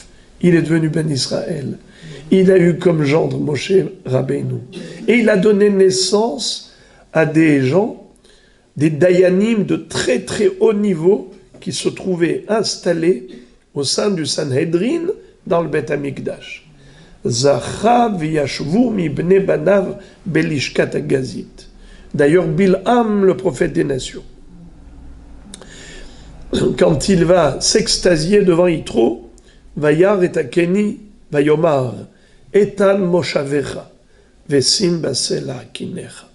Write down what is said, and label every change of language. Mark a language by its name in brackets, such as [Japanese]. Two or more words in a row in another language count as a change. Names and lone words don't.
[French] Il est devenu Ben Israël. Il a eu comme gendre Moshe Rabbeinu. Et il a donné naissance à des gens, des dayanim de très très haut niveau qui se trouvaient installés au sein du Sanhedrin dans le Beth Amikdash. [Hebrew] זכה וישבו מבני בניו בלשכת הגזית. [French] D'ailleurs, Bilham, le prophète des nations, quand il va s'extasier devant Yitro, [Hebrew] וירא את הקיני, ויאמר, איתן מושבך, ושים בסלע קנך.